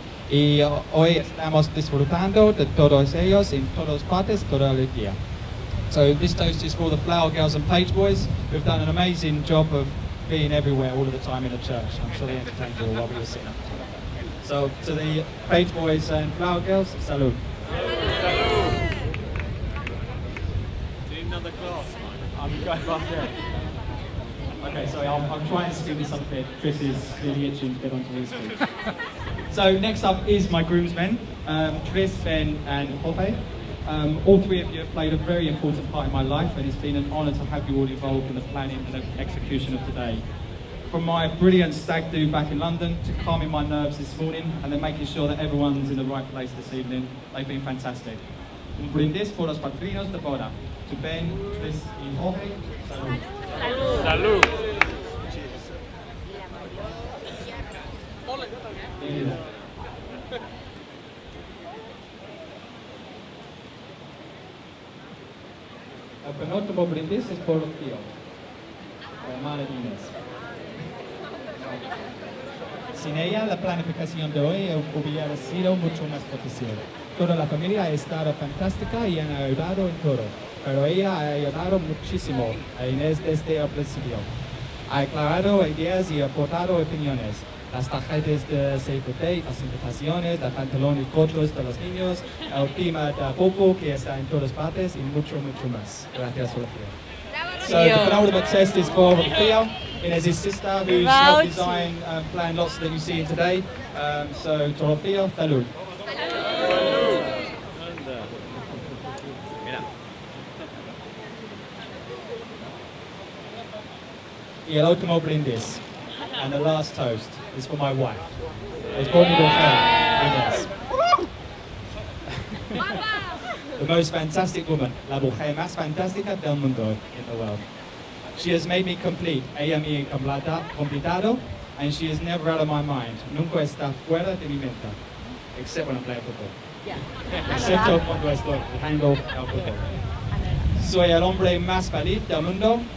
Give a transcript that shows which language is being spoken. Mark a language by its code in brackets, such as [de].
[es] Y hoy estamos disfrutando de todos ellos en todas partes, toda la día. [en] So this toast is for the Flower Girls and Page Boys, who've done an amazing job of being everywhere all of the time in the church. I'm sure they entertained you all while we were sitting. So to the Page Boys and Flower Girls, salud. Another glass, I'm going past there. Okay, sorry, I'm trying to speed this up a bit. Chris is really itching to get onto his speech. So next up is my groomsmen, Chris, Ben and Jorge. All three of you have played a very important part in my life, and it's been an honour to have you all involved in the planning and the execution of today. From my brilliant stag do back in London to calming my nerves this morning and then making sure that everyone's in the right place this evening, they've been fantastic. [es] Un brindis por los padrinos de boda. [en] To Ben, Chris y Jorge, salud. [es] Salud. Salud. El penúltimo brindis es por Rocío, la hermana de Inés. Sin ella, la planificación de hoy hubiera sido mucho más difícil. Toda la familia ha estado fantástica y han ayudado en todo, pero ella ha ayudado muchísimo a Inés desde el principio. Ha aclarado ideas y aportado opiniones. Las tarjetas de [en] save the date, [es] las invitaciones, los pantalones cortos de los niños, el tema de popo que está en todas partes y mucho, mucho más. Gracias, Sofía. [en] So the penultimate test is for Rocío. Inez's sister, who's helped design and plan lots that you see in today. So to Rocío, salud. [es] Y el último brindis, [en] and the last toast, is for my wife. It's brought me to her, Inez. The most fantastic woman, [es] la mujer más fantástica del mundo [en] in the world. She has made me complete, [es] ella me ha completado, [en] and she is never out of my mind. [es] Nunca está fuera de mi mente, [en] except when I'm playing football. [es] Excepto cuando estoy jugando al fútbol. Soy el hombre más feliz del mundo.